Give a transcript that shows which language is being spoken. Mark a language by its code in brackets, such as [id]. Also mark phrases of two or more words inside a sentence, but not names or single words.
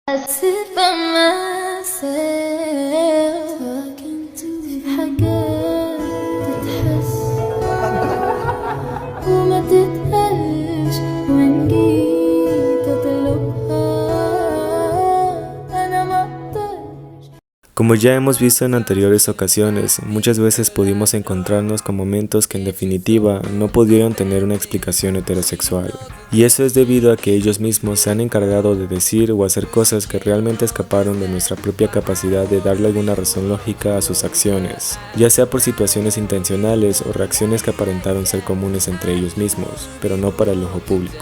[en] sit by myself talking to [ar] في حاجات تتحس وما تتقالش وإن جيت أطلبها أنا ما أقدرش. [es] Como ya hemos visto en anteriores ocasiones, muchas veces pudimos encontrarnos con momentos que en definitiva no pudieron tener una explicación heterosexual. Y eso es debido a que ellos mismos se han encargado de decir o hacer cosas que realmente escaparon de nuestra propia capacidad de darle alguna razón lógica a sus acciones, ya sea por situaciones intencionales o reacciones que aparentaron ser comunes entre ellos mismos, pero no para el ojo público.